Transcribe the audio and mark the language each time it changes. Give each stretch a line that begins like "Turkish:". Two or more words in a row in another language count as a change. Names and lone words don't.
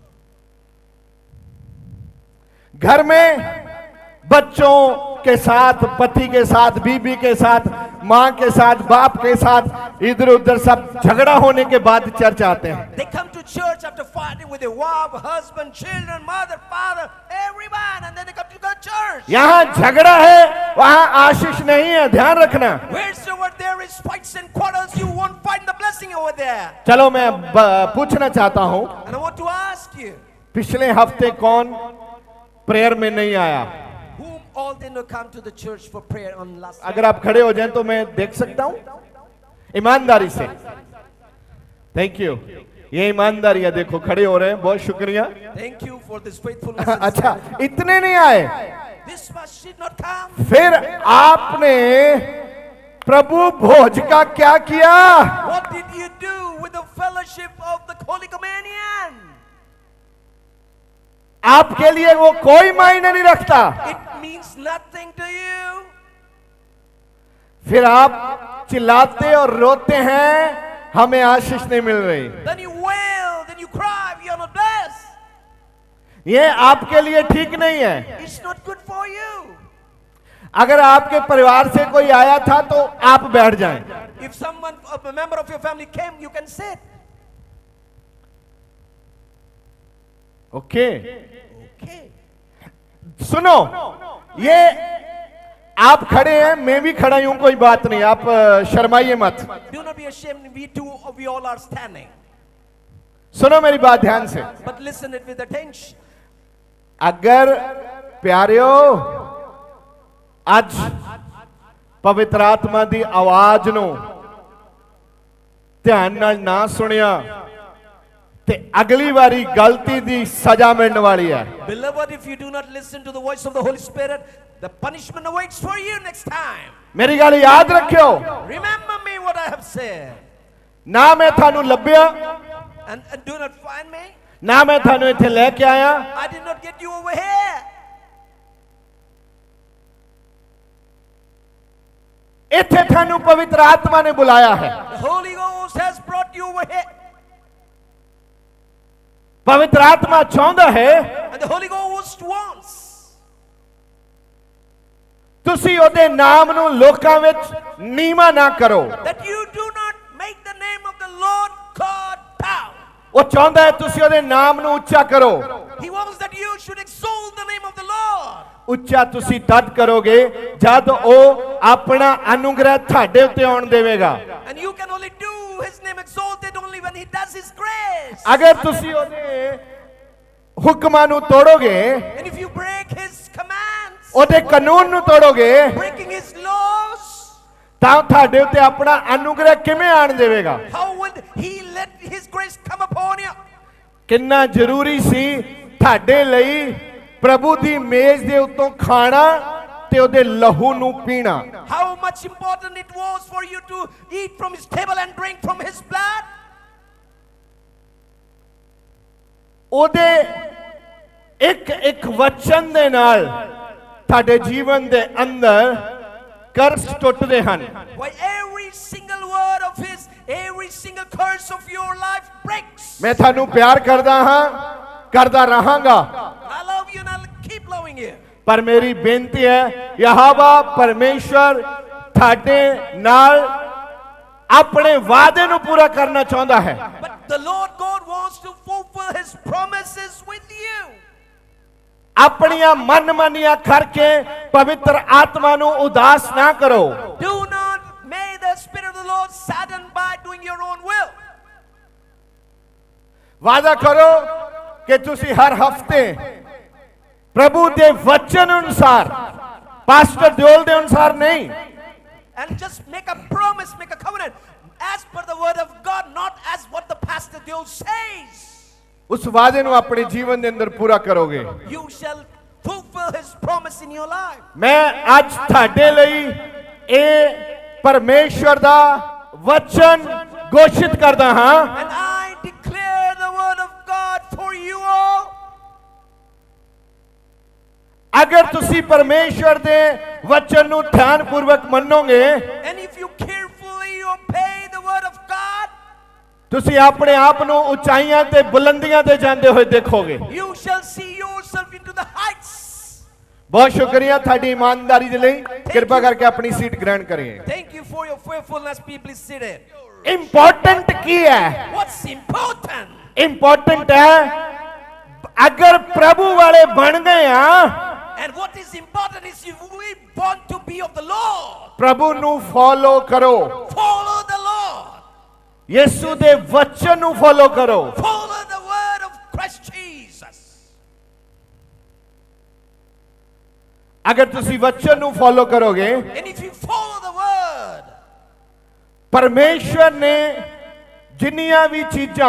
Hindi: घर में बच्चों के साथ, पति के साथ, बीबी के साथ, माँ के साथ, बाप के साथ इधर उधर सब झगड़ा होने के बाद चर्च आते हैं।
English: They come to church after fighting with their wife, husband, children, mother, father, everyone, and then they come to the church.
Hindi: यहाँ झगड़ा है, वहाँ आशीष नहीं है, ध्यान रखना।
English: Wheresoever there is fights and quarrels, you won't find the blessing over there.
Hindi: चलो मैं पूछना चाहता हूँ,
English: And I want to ask you,
Hindi: पिछले हफ्ते कौन प्रेयर में नहीं आया?
English: whom all did not come to the church for prayer on last
Hindi: अगर आप खड़े हो जाएं तो मैं देख सकता हूँ ईमानदारी से।
English: Thank you.
Hindi: ये ईमानदारी है, देखो खड़े हो रहे हैं, बहुत शुक्रिया।
English: Thank you for this faithfulness.
Hindi: अच्छा, इतने नहीं आए।
English: This much did not come.
Hindi: फिर आपने प्रभु भोज का क्या किया?
English: What did you do with the fellowship of the Holy Communion?
Hindi: आपके लिए वो कोई मायने नहीं रखता।
English: It means nothing to you.
Hindi: फिर आप चिल्लाते और रोते हैं हमें आशीष नहीं मिल रही।
English: Then you wail, then you cry, we are not blessed.
Hindi: ये आपके लिए ठीक नहीं है।
English: It's not good for you.
Hindi: अगर आपके परिवार से कोई आया था तो आप बैठ जाएं।
English: If someone, a member of your family came, you can sit.
Hindi: ओके।
English: Okay.
Hindi: सुनो, ये आप खड़े हैं, मैं भी खड़ा हूं, कोई बात नहीं, आप शर्माइए मत।
English: Do not be ashamed. We all are standing.
Hindi: सुनो मेरी बात ध्यान से।
English: But listen it with attention.
Punjabi: ਅਗਰ ਪਿਆਰਿਓ ਅੱਜ ਪਵਿੱਤਰ ਆਤਮਾ ਦੀ ਆਵਾਜ਼ ਨੂੰ ਧਿਆਨ ਨਾਲ ਨਾ ਸੁਣਿਆ ਤੇ ਅਗਲੀ ਵਾਰੀ ਗਲਤੀ ਦੀ ਸਜ਼ਾ ਮਿਲਣ ਵਾਲੀ ਹੈ।
English: Beloved, if you do not listen to the voice of the Holy Spirit, the punishment awaits for you next time.
Punjabi: ਮੇਰੀ ਗੱਲ ਯਾਦ ਰੱਖਿਓ।
English: Remember me what I have said.
Punjabi: ਨਾ ਮੈਂ ਤੁਹਾਨੂੰ ਲੱਭਿਆ,
English: And do not find me.
Punjabi: ਨਾ ਮੈਂ ਤੁਹਾਨੂੰ ਇੱਥੇ ਲੈ ਕੇ ਆਇਆ,
English: I did not get you over here.
Punjabi: ਇੱਥੇ ਤੁਹਾਨੂੰ ਪਵਿੱਤਰ ਆਤਮਾ ਨੇ ਬੁਲਾਇਆ ਹੈ।
English: The Holy Ghost has brought you over here.
Punjabi: ਪਵਿੱਤਰ ਆਤਮਾ ਚਾਹੁੰਦਾ ਹੈ
English: And the Holy Ghost wants
Punjabi: ਤੁਸੀਂ ਉਹਦੇ ਨਾਮ ਨੂੰ ਲੋਕਾਂ ਵਿੱਚ ਨੀਵਾਂ ਨਾ ਕਰੋ।
English: that you do not make the name of the Lord God down.
Punjabi: ਉਹ ਚਾਹੁੰਦਾ ਹੈ ਤੁਸੀਂ ਉਹਦੇ ਨਾਮ ਨੂੰ ਉੱਚਾ ਕਰੋ।
English: He wants that you should exalt the name of the Lord.
Punjabi: ਉੱਚਾ ਤੁਸੀਂ ਤਦ ਕਰੋਗੇ ਜਦ ਉਹ ਆਪਣਾ ਅਨੁਗ੍ਰਹ ਤੁਹਾਡੇ ਉੱਤੇ ਆਉਣ ਦੇਵੇਗਾ।
English: And you can only do his name exalted only when he does his grace.
Punjabi: ਅਗਰ ਤੁਸੀਂ ਉਹਦੇ ਹੁਕਮਾਂ ਨੂੰ ਤੋੜੋਗੇ,
English: And if you break his commands,
Punjabi: ਉਹਦੇ ਕਾਨੂੰਨ ਨੂੰ ਤੋੜੋਗੇ,
English: breaking his laws,
Punjabi: ਤਾਂ ਤੁਹਾਡੇ ਉੱਤੇ ਆਪਣਾ ਅਨੁਗ੍ਰਹ ਕਿਵੇਂ ਆਣ ਦੇਵੇਗਾ?
English: how would he let his grace come upon you?
Punjabi: ਕਿੰਨਾ ਜ਼ਰੂਰੀ ਸੀ ਤੁਹਾਡੇ ਲਈ ਪ੍ਰਭੂ ਦੀ ਮੇਜ਼ ਦੇ ਉੱਤੋਂ ਖਾਣਾ ਤੇ ਉਹਦੇ ਲਹੂ ਨੂੰ ਪੀਣਾ।
English: How much important it was for you to eat from his table and drink from his blood?
Punjabi: ਉਹਦੇ ਇੱਕ ਇੱਕ ਵਚਨ ਦੇ ਨਾਲ ਤੁਹਾਡੇ ਜੀਵਨ ਦੇ ਅੰਦਰ ਕਰਸ ਟੁੱਟਦੇ ਹਨ।
English: Why every single word of his, every single curse of your life breaks.
Punjabi: ਮੈਂ ਤੁਹਾਨੂੰ ਪਿਆਰ ਕਰਦਾ ਹਾਂ, ਕਰਦਾ ਰਹਾਂਗਾ,
English: I love you and I'll keep loving you.
Punjabi: ਪਰ ਮੇਰੀ ਬੇਨਤੀ ਹੈ ਯਹੋਵਾ ਪਰਮੇਸ਼ਵਰ ਤੁਹਾਡੇ ਨਾਲ ਆਪਣੇ ਵਾਅਦੇ ਨੂੰ ਪੂਰਾ ਕਰਨਾ ਚਾਹੁੰਦਾ ਹੈ।
English: But the Lord God wants to fulfill his promises with you.
Punjabi: ਆਪਣੀਆਂ ਮਨਮਾਨੀਆਂ ਕਰਕੇ ਪਵਿੱਤਰ ਆਤਮਾ ਨੂੰ ਉਦਾਸ ਨਾ ਕਰੋ।
English: Do not make the Spirit of the Lord saddened by doing your own will.
Punjabi: ਵਾਅਦਾ ਕਰੋ ਕਿ ਤੁਸੀਂ ਹਰ ਹਫਤੇ ਪ੍ਰਭੂ ਦੇ ਵਚਨ ਅਨੁਸਾਰ, ਪਾਸਟਰ ਦਿਓਲ ਦੇ ਅਨੁਸਾਰ ਨਹੀਂ,
English: And just make a promise, make a covenant as per the word of God, not as what the pastor Diol says.
Punjabi: ਉਸ ਵਾਅਦੇ ਨੂੰ ਆਪਣੇ ਜੀਵਨ ਦੇ ਅੰਦਰ ਪੂਰਾ ਕਰੋਗੇ।
English: You shall fulfill his promise in your life.
Punjabi: ਮੈਂ ਅੱਜ ਤੁਹਾਡੇ ਲਈ ਇਹ ਪਰਮੇਸ਼ਵਰ ਦਾ ਵਚਨ ਘੋਸ਼ਿਤ ਕਰਦਾ ਹਾਂ।
English: And I declare the word of God for you all.
Punjabi: ਅਗਰ ਤੁਸੀਂ ਪਰਮੇਸ਼ਵਰ ਦੇ ਵਚਨ ਨੂੰ ਧਿਆਨਪੂਰਵਕ ਮੰਨੋਗੇ,
English: And if you carefully obey the word of God,
Punjabi: ਤੁਸੀਂ ਆਪਣੇ ਆਪ ਨੂੰ ਉਚਾਈਆਂ ਤੇ ਬੁਲੰਦੀਆਂ ਤੇ ਜਾਂਦੇ ਹੋਏ ਦੇਖੋਗੇ।
English: you shall see yourself into the heights.
Punjabi: ਬਹੁਤ ਸ਼ੁਕਰੀਆ ਤੁਹਾਡੀ ਇਮਾਨਦਾਰੀ ਦੇ ਲਈ। ਕਿਰਪਾ ਕਰਕੇ ਆਪਣੀ ਸੀਟ ਗ੍ਰਹਿਣ ਕਰੀਏ।
English: Thank you for your faithfulness. People seated.
Punjabi: ਇੰਪੋਰਟੈਂਟ ਕੀ ਹੈ?
English: What's important?
Punjabi: ਇੰਪੋਰਟੈਂਟ ਹੈ ਅਗਰ ਪ੍ਰਭੂ ਵਾਲੇ ਬਣ ਗਏ ਆ,
English: And what is important is if we want to be of the Lord,
Punjabi: ਪ੍ਰਭੂ ਨੂੰ ਫੋਲੋ ਕਰੋ,
English: follow the Lord.
Punjabi: ਯਿਸੂ ਦੇ ਵਚਨ ਨੂੰ ਫੋਲੋ ਕਰੋ।
English: Follow the word of Christ Jesus.
Punjabi: ਅਗਰ ਤੁਸੀਂ ਵਚਨ ਨੂੰ ਫੋਲੋ ਕਰੋਗੇ,
English: And if you follow the word,
Punjabi: ਪਰਮੇਸ਼ਵਰ ਨੇ ਜਿੰਨੀਆਂ ਵੀ ਚੀਜ਼ਾਂ